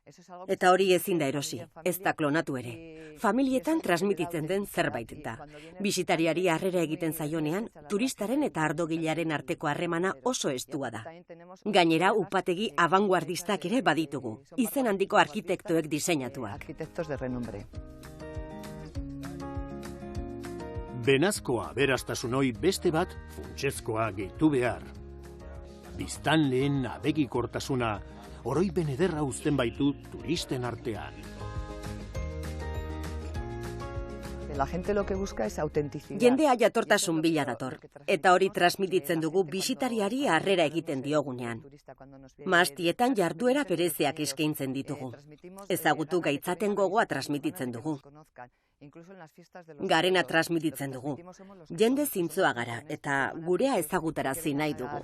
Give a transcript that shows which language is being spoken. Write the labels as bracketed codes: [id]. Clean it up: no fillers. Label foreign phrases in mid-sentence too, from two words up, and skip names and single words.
[eu] Eta hori ezin da erosi, ez da klonatu ere. Familietan transmititzen den zerbait da. Bisitariari harrera egiten zaionean, turistaren eta ardogilearen arteko harremana oso estua da. Gainera, upategi abanguardistak ere baditugu, izen handiko arkitektoek diseinatuak. [es] Arquitectos de renombre. [eu] Benazkoa aberastasunoi beste bat funtsezkoa gehitu behar. Biztanleen abegikortasuna, oroipen ederra uzten baitu turisten artean. [es] La gente lo que busca es autenticidad. [eu] Jendea jatortasun bila dator, eta hori transmititzen dugu bisitariari harrera egiten diogunean. Mahastietan jarduera bereziak eskaintzen ditugu. Ezagutu gaitzaten gogoa transmititzen dugu. Garena transmititzen dugu. Jende zintzoa gara, eta gurea ezagutarazi nahi dugu.